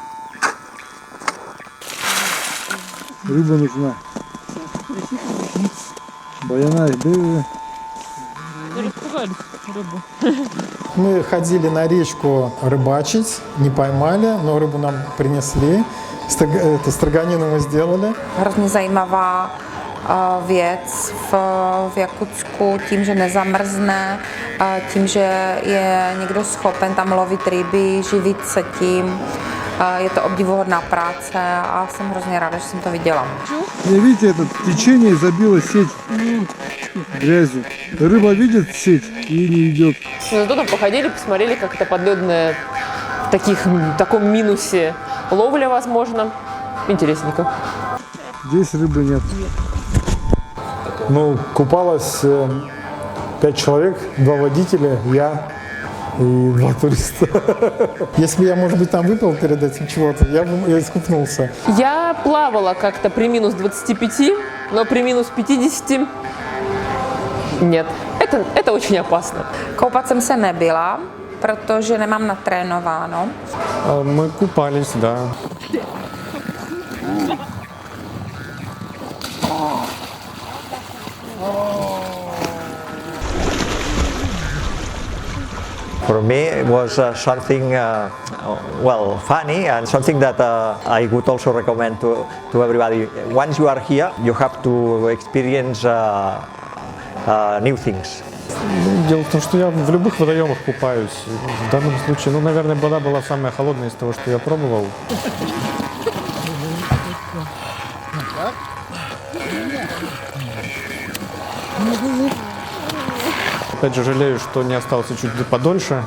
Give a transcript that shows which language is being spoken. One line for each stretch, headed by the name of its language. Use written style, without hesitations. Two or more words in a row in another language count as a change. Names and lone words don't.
Russian: Рыба нужна. Распугались рыбу. Мы ходили на речку рыбачить, не поймали, но рыбу нам принесли. Строганину мы сделали.
Czech: Hrozně zajímavá věc v Jakutsku tím, že nezamrzne, tím, že je někdo schopen tam lovit ryby, živit se tím. Je to obdivuhodná práce a jsem hrozně ráda, že jsem to viděla.
Russian: Видите, это течение забило сеть грязью. Рыба видит сеть и не идет. Но зато там походили, посмотрели, как это подледная в таком минусе ловля, возможно. Интересненько. Здесь рыбы нет. Ну, купалось 5 человек, 2 водителя, я и 2 туриста. Если я, может быть, там выпил перед этим чего-то, я бы искупнулся. Я плавала как-то при минус 25, но при минус 50 нет. Это очень опасно.
Czech: Koupat jsem se nebyla, protože nemám natrénováno.
Russian: Мы купались, да.
English: For me, it was something funny and something that I would also recommend to everybody. Once you are here, you have to experience new things.
Russian: Дело в том, что я в любых водоемах купаюсь. В данном случае, наверное, вода была самая холодная из того, что я пробовал. Опять же, жалею, что не остался чуть подольше.